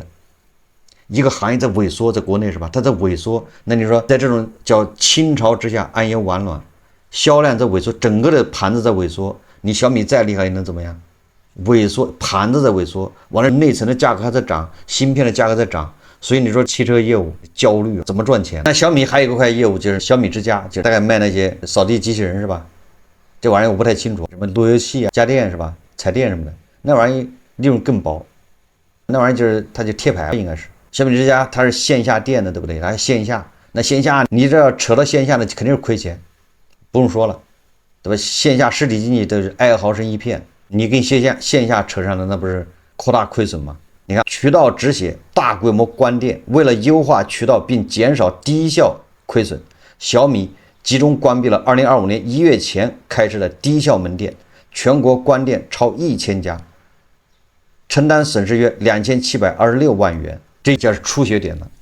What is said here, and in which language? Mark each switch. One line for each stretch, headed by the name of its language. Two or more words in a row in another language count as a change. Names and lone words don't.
Chinese: 一個行業在萎縮，在國內是吧？它在萎縮，那你說在這種叫傾巢之下安有完卵？銷量在萎縮，整個的盤子在萎縮，你小米再厲害也能怎麼樣？萎縮，盤子在萎縮，完了內層的價格還在漲，芯片的價格在漲，所以你說汽車業務焦慮，怎麼賺錢？那小米還有一塊業務就是小米之家，就大概賣那些掃地機器人是吧？這玩意兒我不太清楚，什麼路由器啊、家電是吧？彩電什麼的，那玩意兒利潤更薄，那玩意兒就是它就貼牌，應該是小米之家它是線下店的，對不對？它線下，那線下你這要扯到線下的肯定是虧錢。不用說了，對吧？線下實體經濟都是哀嚎聲一片，你跟線下扯上了，那不是擴大虧損嗎？你看渠道止血，大規模關店，為了優化渠道並減少低效虧損，小米集中關閉了2025年1月前開設的低效門店，全國關店超1000家，承擔損失約2726萬元，這就是出血點了。